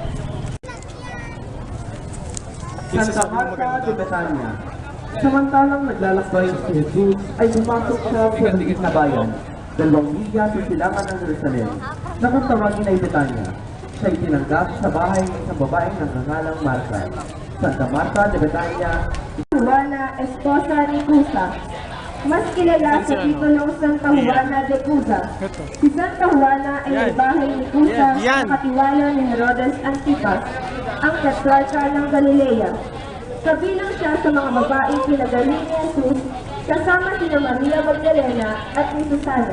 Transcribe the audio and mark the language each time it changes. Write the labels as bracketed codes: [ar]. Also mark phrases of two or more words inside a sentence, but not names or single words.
[tl] Santa Marta de Betania. Samantalang naglalakbay si Jesus ay pumasok siya sa maliit na bayan, 2 milya sa silangan ng Jerusalem, na kung tawagin ay Betania. Siya ay tinanggap sa bahay ng isang babaeng nangangalang Marta. Santa Marta de Betania. Juana, esposa ni Cusa. Mas kilala sa titulong Santa Juana de Cusa. Si Santa Juana ay may bahay ni Cusa sa katiwala ni Herodes Antipas, ang tetrarca ng Galilea. Kabilang siya sa mga babaeng pinagaling ni Jesus kasama sina Maria Magdalena at ni Susana.